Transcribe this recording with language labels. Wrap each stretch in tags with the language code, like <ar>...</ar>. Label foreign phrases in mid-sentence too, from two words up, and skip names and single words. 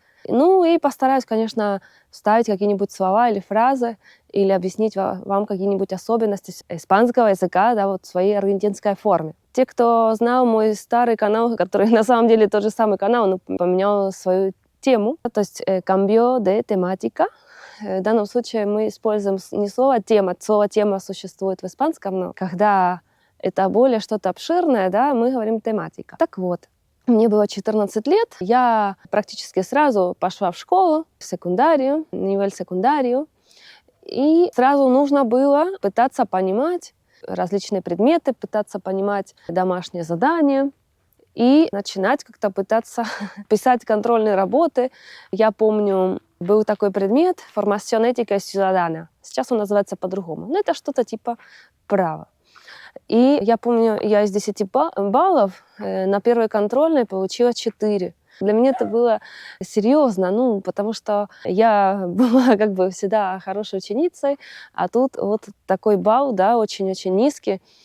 <ru>И постараюсь, конечно, вставить какие-нибудь слова или фразы, или объяснить вам какие-нибудь особенности испанского языка, да, вот в своей аргентинской форме. Те, кто знал мой старый канал, который на самом деле тот же самый канал, но поменял свою тему, то есть</ru> <es>cambio de temática.</es> <ru>В данном случае мы используем не слово «тема». Слово «тема» существует в испанском, но когда это более что-то обширное, да, мы говорим «тематика». Так вот, мне было 14 лет, я практически сразу пошла в школу, в секундарию,</ru> <es>nivel secundaria,</es> <ru>и сразу нужно было пытаться понимать различные предметы, пытаться понимать домашние задания и начинать как-то пытаться писать контрольные работы. Я помню, был такой предмет</ru> <es>«Formación ética y ciudadana».</es> <ru>Сейчас он называется по-другому. Но это что-то типа права. И я помню, я из 10 баллов на первой контрольной получила 4. Для меня это было серьезно, потому что я была как бы всегда хорошей ученицей, а тут вот такой балл, да, очень-очень низкий.</ru>